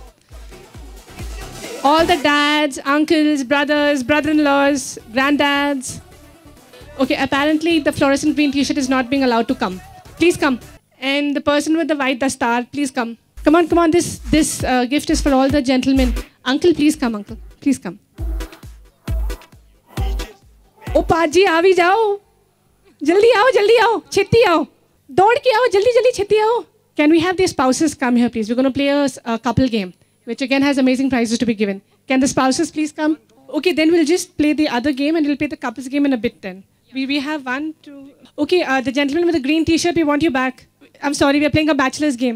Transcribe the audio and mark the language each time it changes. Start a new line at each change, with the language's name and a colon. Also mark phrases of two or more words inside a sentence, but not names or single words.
English: All the dads, uncles, brothers, brother-in-laws, granddads. Okay, apparently the fluorescent green t-shirt is not being allowed to come. Please come. And the person with the white dastar, please come. Come on, come on. This gift is for all the gentlemen. Uncle, please come, uncle. Please come.
Hindi: ओ पाजी आ भी जाओ जल्दी आओ छेती आओ दौड़ के आओ जल्दी छेती आओ.
English: Can we have the spouses come here, please? We're going to play a couple game, which again has amazing prizes to be given. Can the spouses please come? Okay, then we'll just play the other game and we'll play the couples game in a bit then. We have 1, 2... Okay, the gentleman with the green t-shirt, we want you back. I'm sorry, we're playing a bachelor's game.